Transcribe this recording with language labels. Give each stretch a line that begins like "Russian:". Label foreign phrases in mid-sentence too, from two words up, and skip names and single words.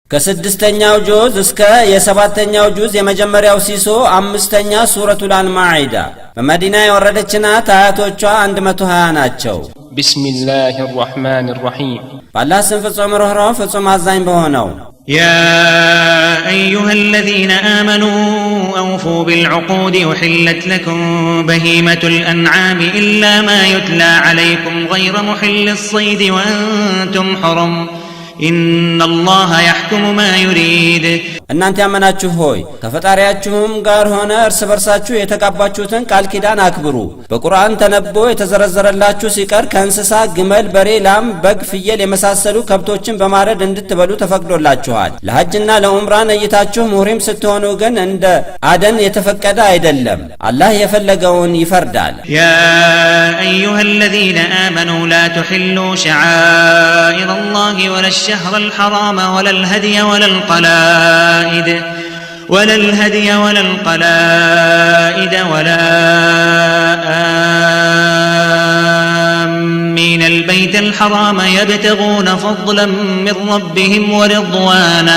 Amharic: ከስድስተኛው ጁዝ እስከ የሰባተኛው ጁዝ የመጀመሪያው ሲሶ አምስተኛ ሱረቱል አልማኢዳ በመዲና የወረደች ናት። አያቶቿ 120 ናቸው።
Arabic: ቢስሚላሂ الرحمن الرحيم
Amharic: በአላህ ስም ፍጹም ርኅሩህ ፍጹም አዛኝ በሆነው
Arabic: يا أيها الذين آمنوا أوفوا بالعقود أحلت لكم بهيمة الأنعام إلا ما يتلى عليكم غير محل الصيد وأنتم حرم إن الله يحكم ما يريد
Amharic: እናንተ ያመናችሁ ሆይ ከፈጣሪያችሁም ጋር ሆነ እርስ በርሳችሁ የተቃባችሁትን ቃል ኪዳን አክብሩ። በቁርአን ተነቦ የተዘረዘረላችሁ ሲቀር ከእንስሳ ግመል፣ በሬ፣ ላም፣ በግ፣ ፍየል የመሳሰሉ ከብቶችን በማረድ እንድትበሉ ተፈቅዶላችኋል። ለሐጅና ለዑምራ ነይታችሁ ሙህሪም ስትሆኑ ግን እንደ አደን የተፈቀደ አይደለም። አላህ የፈለገውን ይፈርዳል።
Arabic: يا أيها الذين آمنوا لا تحلوا شعائر الله ولا الشهر الحرام ولا الهدي ولا القلائد ولا آمين البيت الحرام يبتغون فضلا من ربهم ورضوانا